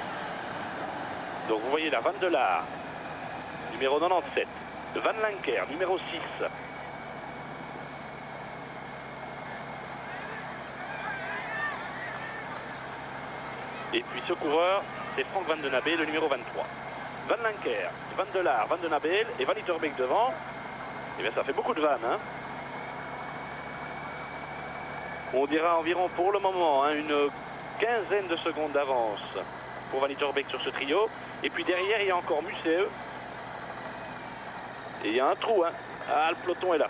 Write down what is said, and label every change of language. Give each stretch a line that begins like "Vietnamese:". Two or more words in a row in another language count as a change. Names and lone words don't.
French: Donc vous voyez là, Van der Laar, numéro 97. Van Lancker, numéro 6. Et puis ce coureur, c'est Frank Van den Nabel, le numéro 23. Van Lancker, Van der Laar, Van den Nabel et Van Litterbeek devant. Eh bien ça fait beaucoup de vannes. Hein. On dira environ pour le moment hein, une quinzaine de secondes d'avance pour Van Litterbeek sur ce trio. Et puis derrière, il y a encore Museeuw. Et il y a un trou. Hein. Ah, le peloton est là.